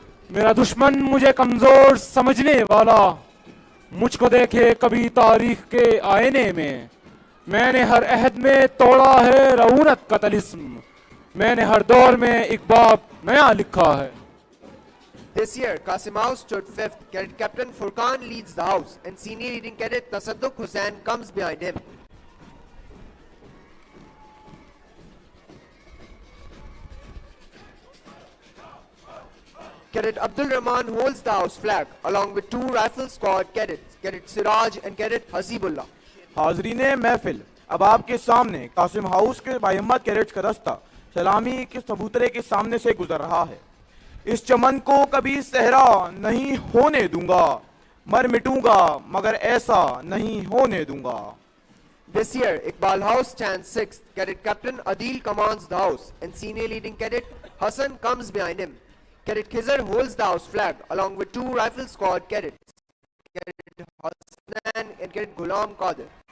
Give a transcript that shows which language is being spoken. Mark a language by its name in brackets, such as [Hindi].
[Urdu] میرا دشمن مجھے کمزور سمجھنے والا مجھ کو دیکھے کبھی تاریخ کے آئینے میں نے ہر عہد میں توڑا ہے رعونت کا طلسم، میں نے ہر دور میں ایک باب نیا لکھا ہے. [English] This year, Qasim House stood fifth. Cadet Captain Furqan leads the house, and senior leading cadet Tasadduq Hussain comes behind him. Cadet Abdul Rahman holds the house flag along with 2 rifle squad cadets, Cadet Siraj and Cadet Hasibullah. [Urdu] حاضرین محفل، اب آپ کے سامنے Qasim house کے باہمت cadets کا دستہ سلامی کے چبوترے کے سامنے سے گزر رہا ہے. اس چمن کو کبھی صحرا نہیں ہونے دوں گا، مر مٹوں گا مگر ایسا نہیں ہونے دوں گا. [English] This year, Iqbal House stands sixth. Cadet Captain Adil commands the house, and senior leading cadet Hassan comes behind him. Cadet Khizr holds the house flag along with 2 rifle squad cadets, Cadet Hassan and Cadet Ghulam Qadir.